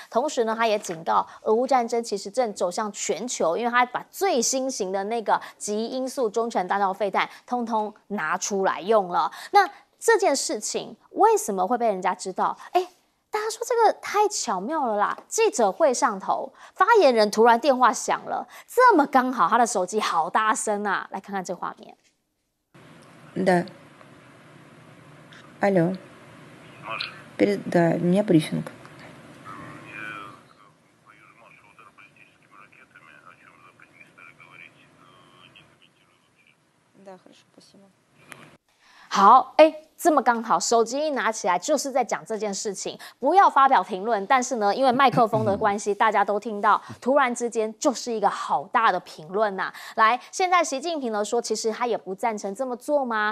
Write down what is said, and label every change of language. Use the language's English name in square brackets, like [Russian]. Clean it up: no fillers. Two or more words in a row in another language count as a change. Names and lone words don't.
[Chinese] 同时呢，他也警告，俄乌战争其实正走向全球，因为他把最新型的那个极音速中程弹道飞弹通通拿出来用了。那这件事情为什么会被人家知道？大家说这个太巧妙了啦！记者会上头，发言人突然电话响了，这么刚好，他的手机好大声啊！来看看这画面。 [Russian] Да. Алло. Да, у меня брифинг. Да, хорошо, спасибо. [Chinese] 好，这么刚好，手机一拿起来就是在讲这件事情，不要发表评论。但是呢，因为麦克风的关系，大家都听到，突然之间就是一个好大的评论呐。来，现在习近平呢说，其实他也不赞成这么做吗？